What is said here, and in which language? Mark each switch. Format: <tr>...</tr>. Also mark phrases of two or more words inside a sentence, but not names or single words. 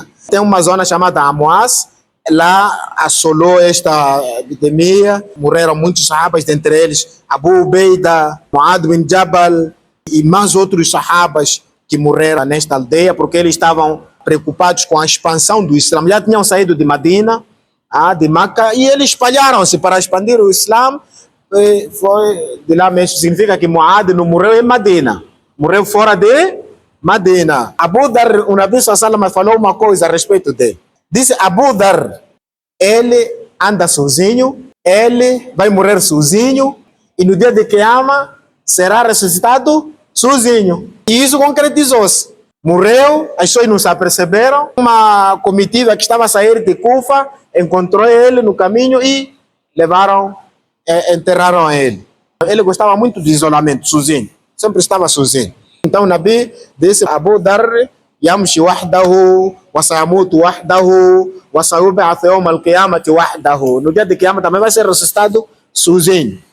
<pt>Tem uma zona chamada Amwas, lá assolou esta epidemia, morreram muitos sahabas, dentre eles Abu Ubaida, Mu'adh bin Jabal e mais outros sahabas que morreram nesta aldeia, porque eles estavam preocupados com a expansão do Islã. Já tinham saído de Medina, de Meca, e eles espalharam-se para expandir o Islã. Foi de lá mesmo. Significa que Mu'adh não morreu em Medina, morreu fora de Medina. Abu Dharr, o Nabi</pt> <ar>صلى الله عليه وسلم</ar> <pt>falou uma coisa a respeito dele. Disse, Abu Dharr, ele anda sozinho, ele vai morrer sozinho, e no dia de Qiyama será ressuscitado sozinho. E isso concretizou-se. Morreu, as pessoas não se aperceberam. Uma comitiva que estava a sair de Kufa encontrou ele no caminho e levaram, enterraram ele. Ele gostava muito de isolamento, sozinho. Sempre estava sozinho. Então o Nabi disse,</pt> <ar>أبو ذر يمشي وحده وسيموت وحده ويبعث يوم القيامة وحده.</ar> <pt>No dia de Qiyama também vai ser ressuscitado sozinho.</pt>